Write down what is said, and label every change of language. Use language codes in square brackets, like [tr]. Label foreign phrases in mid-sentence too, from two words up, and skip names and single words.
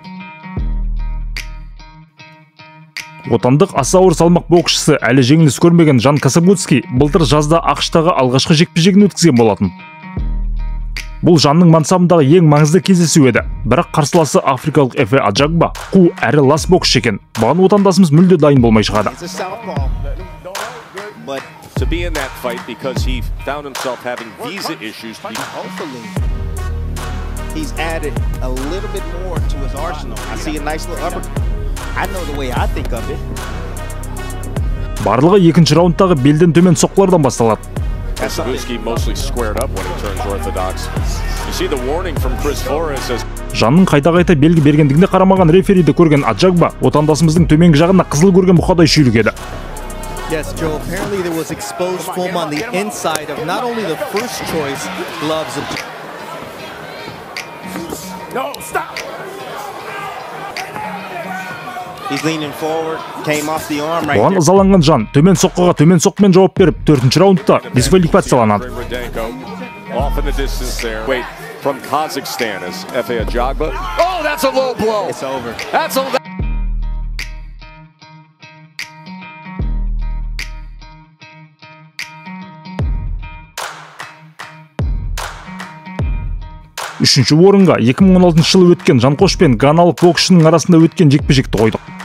[kk] Отандық аса ауыр салмақ боксшысы әлі жеңіліс көрмеген Жан Касабутский былтыр жазда ақш-тағы алғашқы жекпе-жегін өткізген болатын. Бұл Жанның мансабындағы ең маңызды кездесу еді. Бірақ қарсыласы африкалық Эфе Аджагба қу әрі лас боксшы екен. Бұған отандасымыз мүлде дайын болмай шығады. [en] To be in that fight because he found himself having visa issues. Hopefully, he's added a little bit more to his arsenal. I see a nice little upper. I know the way I think of it. [kk] Барлығы екінші раундтағы белден төмен соққылардан басталады. [en] Kasabutski mostly squared up when he turns orthodox. You see the warning from Chris Flores as [kk] Жанның қайта-қайта белгі бергендігіне қарамаған рефериді көрген Аджагба отандасымыздың төменгі жағына қызыл көрген бұқадай шүйлігеді. [en] Yes, Joe, apparently there was exposed foam on the inside of not only the first choice gloves of... No, stop! He's leaning forward, came off the arm right [kk] Оған [en] there. [kk] ызаланған Жан төмен соққыға төмен соққымен жауап беріп, 4-ші раундта дисквалификацияланады. [en] Off in the distance there. Wait, from Kazakhstan is Efe Ajagba. Oh, that's a low blow. It's over. That's a... [kk] Үшінші орынға 2016 жылы өткен Жанқош пен ганалық боксшының арасында өткен жекпе-жекті қойдық.